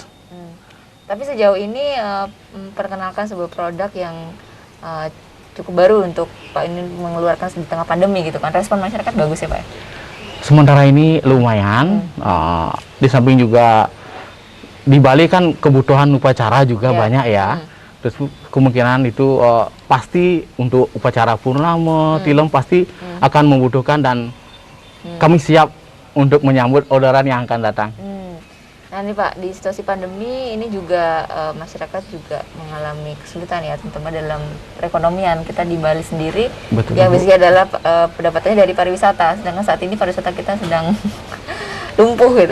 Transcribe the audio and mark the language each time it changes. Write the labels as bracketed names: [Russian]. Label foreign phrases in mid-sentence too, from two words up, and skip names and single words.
[Indonesian] Tapi sejauh ini perkenalkan sebuah produk yang cukup baru untuk Pak ini mengeluarkan di tengah pandemi gitu kan. Respon masyarakat bagus ya Pak? Sementara ini lumayan. Di samping juga di Bali kan kebutuhan upacara juga banyak ya. Terus kemungkinan itu pasti untuk upacara purnama, tilem pasti akan membutuhkan, dan kami siap untuk menyambut orderan yang akan datang. Nah ini Pak, di situasi pandemi ini juga masyarakat juga mengalami kesulitan ya, terutama dalam perekonomian kita di Bali sendiri. Betul, yang biasanya adalah pendapatannya dari pariwisata, sedangkan saat ini pariwisata kita sedang lumpuh gitu.